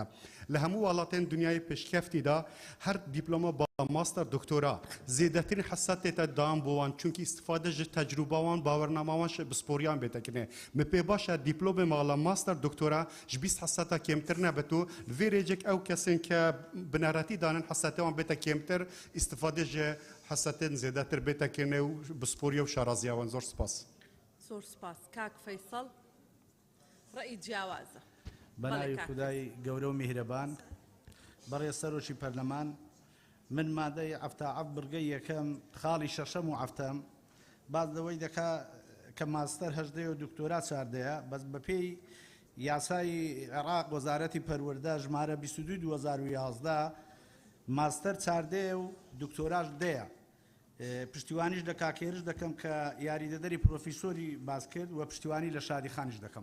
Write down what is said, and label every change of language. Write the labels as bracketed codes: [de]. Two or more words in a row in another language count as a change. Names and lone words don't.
[ku] Li hemû welatên dunyayê pêşkefî da her dîploma master doktora zêdetirîn hesetê te dan bo wan çunkî istifade ji tecrûba wan bawernama wan bi sporiyan bêtekine. Me pê baş e dîplomê mala master doktora ji 20 heseta kêmtir nebet û li vê rêcek ew kesên ke bineretî danin hesetê wan bête kêmtir istifade ji hesetên zêdetir bêtekine û bi sporiya û şaraziya wan zor spas. [ckb] زۆر سپاس. کاک فەیسەڵ. ڕێی جیاوازە بەناوی کاک. خودای گەورە و میهرەبان بەڕێز سەرۆکی پەرلەمان من مادەی عەفتاعەف بڕگەی یەکەم خاڵی شەشەم و عەفتەم باز لەوەی دەکا کە ماستەر هەژدەیە و دکتۆرا چاردەیە بەس بەپێی یاسای عێراق وەزارەتی پەروەردە ژمارە 22/2011 ماستەر چاردەیە و دکتۆراش دەیە پشتیوانیش لە کاکێرش دەکەم کە یاریدەدەری پرۆفیسۆری باز کرد و پشتیوانی لە شادی خانیش دەکەم